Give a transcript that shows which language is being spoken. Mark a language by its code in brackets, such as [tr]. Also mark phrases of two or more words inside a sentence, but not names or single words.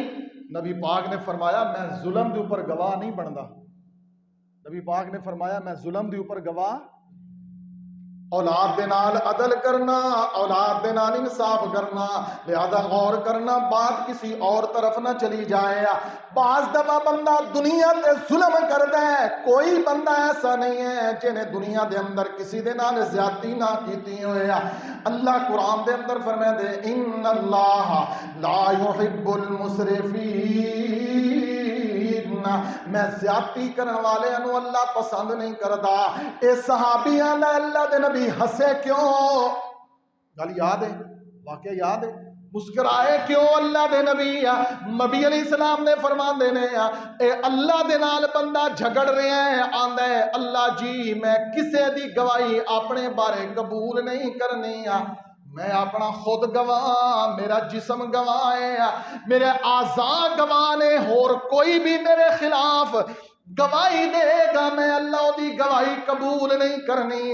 [pa] نبی پاک نے فرمایا میں ظلم دے اوپر گواہ نہیں بندا۔ نبی پاک نے فرمایا میں ظلم دے اوپر گواہ، اولاد دے نال عدل کرنا، اولاد دے نال انصاف کرنا، لہذا غور کرنا بات کسی اور طرف نہ چلی جائے۔ بعض دفعہ بندہ دنیا تے ظلم کردا ہے، کوئی بندہ ایسا نہیں ہے جنہیں دنیا دے اندر کسی دے نال زیادتی نہ کیتی ہوئے۔ اللہ قرآن دے اندر فرمائے دے [ar] ان اللہ لا يحب المسرفین، [pa] میں زیادتی کرن والے انو اللہ پسند نہیں کردا۔ اے صحابیاں دا اللہ دے نبی ہسے کیوں؟ گل یاد ہے، واقعہ یاد ہے، مسکرائے کیوں اللہ دے نبی؟ نبی علیہ السلام نے فرماندے نے اے اللہ دے نال بندہ جھگڑ رہا ہے، آندا ہے اللہ جی میں کسے دی گواہی اپنے بارے قبول نہیں کرنی، میں اپنا خود گواہ، میرا جسم گواہ ہے، میرے اعضاء گواہ نے، اور کوئی بھی میرے خلاف گواہی دے گا میں اللہ دی گواہی قبول نہیں کرنی۔